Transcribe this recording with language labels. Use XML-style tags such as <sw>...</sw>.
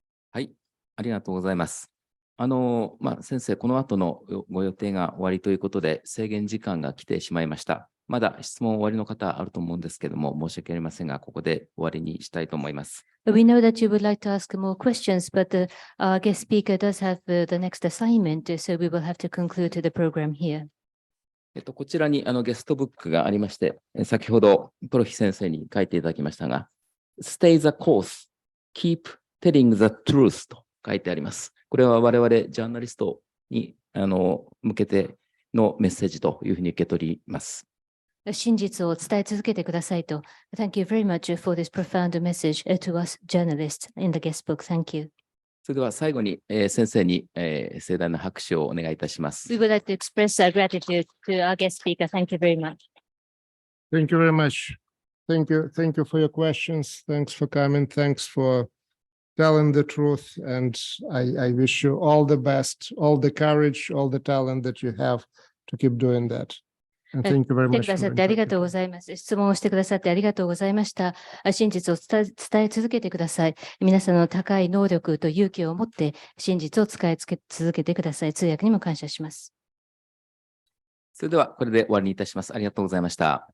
<ja>はい、ありがとうございます。先生、この後のご予定が終わりということで、制限時間が来てしまいました。まだ質問終わりの方あると思うんですけども、申し訳ありませんが、ここで終わりにしたいと思います。</ja> <en>We know that you would like to ask more questions, but our guest speaker does have the next assignment, so we will have to conclude the program here.</en> <ja>こちらにゲストブックがありまして、先ほどプロヒ先生に書いていただきましたが、</ja> <en>Stay the course, keep telling the truth</en> <ja>と書いてあります。これは我々ジャーナリストに向けてのメッセージというふうに受け取ります。真実を伝え続けてくださいと。</ja> <en>Thank you very much for this profound message to us journalists in the guest book. Thank you.</en> <ja>それでは最後に先生に盛大な拍手をお願いいたします。</ja> <en>We would like to express our gratitude to our guest speaker. Thank you very much. Thank you very much. Thank you for your questions. Thanks for coming. Thanks for telling the truth. And I wish you all the best, all the courage, all the talent that you have to keep doing that. And thank you very</en> <ja>来て</ja> <en>much.</en> <ja>くださってありがとうございます。質問をしてくださってありがとうございました。真実を伝え続けてください。皆さんの高い能力と勇気を持って真実を伝え続けてください。通訳にも感謝します。それではこれで終わりにいたします。ありがとうございました。</ja>